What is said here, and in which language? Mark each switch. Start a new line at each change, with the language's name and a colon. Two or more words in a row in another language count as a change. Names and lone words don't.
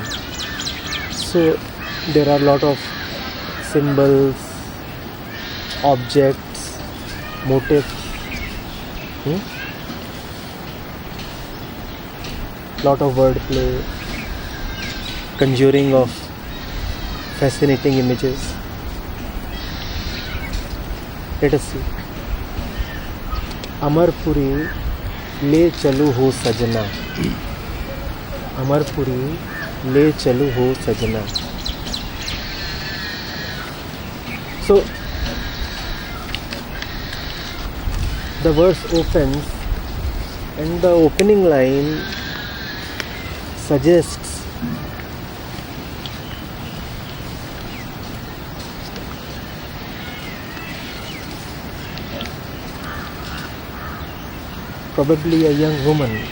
English: So there are a lot of symbols, objects, motifs, lot of wordplay, conjuring of fascinating images. Let us see.
Hindi: Amarpuri le chalu ho sajna. Amarpuri le chalu ho sajna.
English: So the verse opens and the opening line suggests probably a young woman